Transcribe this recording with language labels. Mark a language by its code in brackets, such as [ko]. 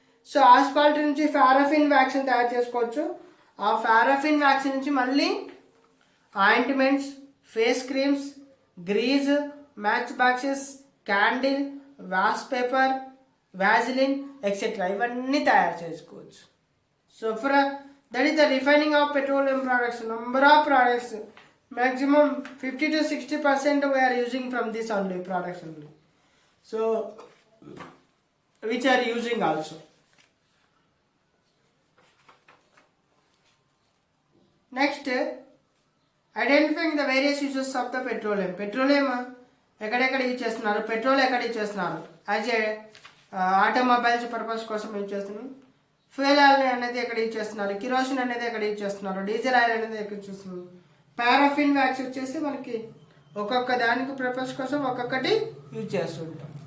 [te] So Asphalt నుంచి paraffin vaccine తయారు చేసుకోవచ్చు. ఆ పారాఫిన్ వ్యాక్సిన్ నుంచి మళ్ళీ ointments, face creams, grease, match boxes, candle, wash paper, Vaseline etcetera ఇవన్నీ తయారు చేసుకోవచ్చు. [en] So that is the refining of petroleum products. Number of products maximum 50 to 60% we are using from this only products only. So which are using also. Next, identifying the various uses of the petroleum. [te] Petroleum ఎక్కడెక్కడ use చేస్తున్నారు, petrol ఎక్కడ use చేస్తున్నారు, [en] as a automobiles purpose [te] కోసం use చేస్తున్నారు. Fuel oil అనేది ఎక్కడ use చేస్తున్నారు, kerosene అనేది ఎక్కడ యూజ్ చేస్తున్నారు, డీజిల్ ఆయిల్ అనేది ఎక్కడ యూజ్ చేస్తున్నారు. పారాఫిన్ వ్యాక్స్ వచ్చేసి మనకి ఒక్కొక్క దానికి పర్పస్ కోసం ఒక్కొక్కటి యూజ్ చేస్తుంటాం.